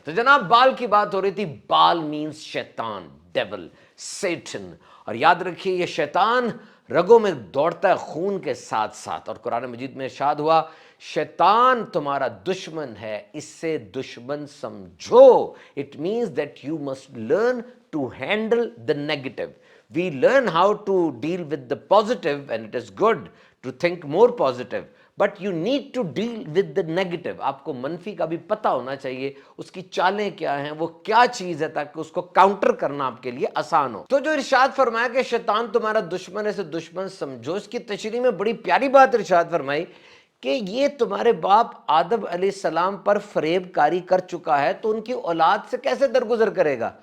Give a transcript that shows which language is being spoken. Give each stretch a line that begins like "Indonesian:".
Urdu: تو جناب بال کی بات ہو رہی تھی, بال مینز شیطان, ڈیول, سیٹن. اور یاد رکھیے یہ شیطان رگوں میں دوڑتا ہے خون کے ساتھ ساتھ, اور قرآن مجید میں ارشاد ہوا, شیطان تمہارا دشمن ہے, اس سے دشمن سمجھو.
English: It means that you must learn to handle the negative. We learn how to deal with the positive, and it is good to think more positive. But you need to deal with the negative.
Urdu: آپ کو منفی کا بھی پتہ ہونا چاہیے, اس کی چالیں کیا ہیں, وہ کیا چیز ہے, تاکہ اس کو کاؤنٹر کرنا آپ کے لیے آسان ہو. تو جو ارشاد فرمایا کہ شیطان تمہارا دشمن ہے, اسے دشمن سمجھو, اس کی تشریح میں بڑی پیاری بات ارشاد فرمائی کہ یہ تمہارے باپ آدم علیہ السلام پر فریب کاری کر چکا ہے, تو ان کی اولاد سے کیسے درگزر کرے گا.